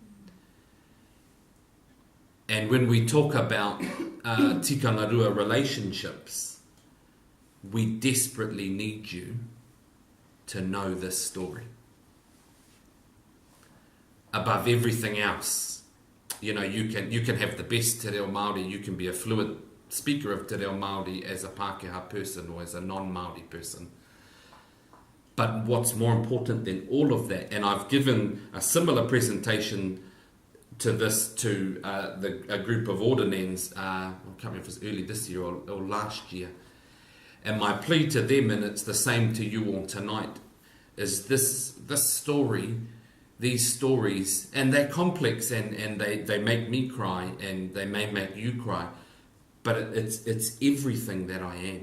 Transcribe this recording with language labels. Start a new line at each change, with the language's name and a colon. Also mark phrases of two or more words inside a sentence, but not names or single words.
English: And when we talk about
Māori: Tikanga Rua
English: relationships, we desperately need you to know this story. Above everything else, you know, you can have the best
Māori: te reo Māori,
English: you can be a fluent speaker of
Māori: te reo Māori
English: as a Pākehā person or as a non-Māori person. But what's more important than all of that, and I've given a similar presentation to this to a group of ordinands, I can't remember if it was early this year or last year, and my plea to them, and it's the same to you all tonight, is this story, these stories, and they're complex, and they make me cry, and they may make you cry, but it's everything that I am.